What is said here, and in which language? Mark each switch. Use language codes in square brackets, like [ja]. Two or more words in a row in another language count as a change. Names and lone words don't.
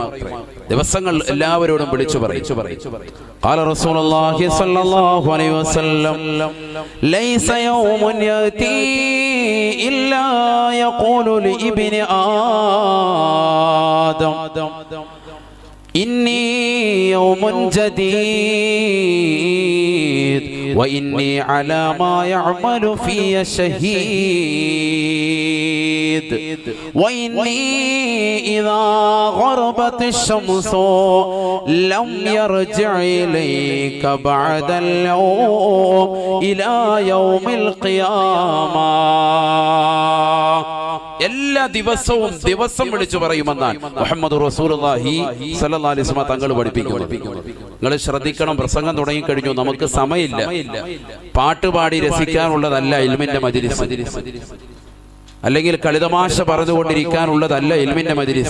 [ml] ദിവസങ്ങൾ എല്ലാവരോടും വിളിച്ചു പറയും. [ar] قال رسول الله صلى الله عليه وسلم ليس يوم يأتي إلا يقول لابن آدم إني يوم جديد وإني على ما يعمل في شهيد وإني إذا غربت الشمس لم يرجع إليك بعد اليوم إلى يوم القيامة. [ml] എല്ലാ ദിവസം വിളിച്ചു പറയുമെന്നാണ് മുഹമ്മദ് [ar] رسول الله صلى الله عليه وسلم [ml] തങ്ങൾ പഠിപ്പിക്കുന്നു. നിങ്ങൾ ശ്രദ്ധിക്കണം, പ്രസംഗം തുടങ്ങി കഴിഞ്ഞു, നമുക്ക് സമയമില്ല. പാട്ടുപാടി രസിക്കാനുള്ളതല്ല ഇൽമിന്റെ മജ്‌ലിസ്, അല്ലെങ്കിൽ കളിതമാശ പറഞ്ഞുകൊണ്ടിരിക്കാനുള്ളതല്ല ഇൽമിന്റെ മജ്‌ലിസ്.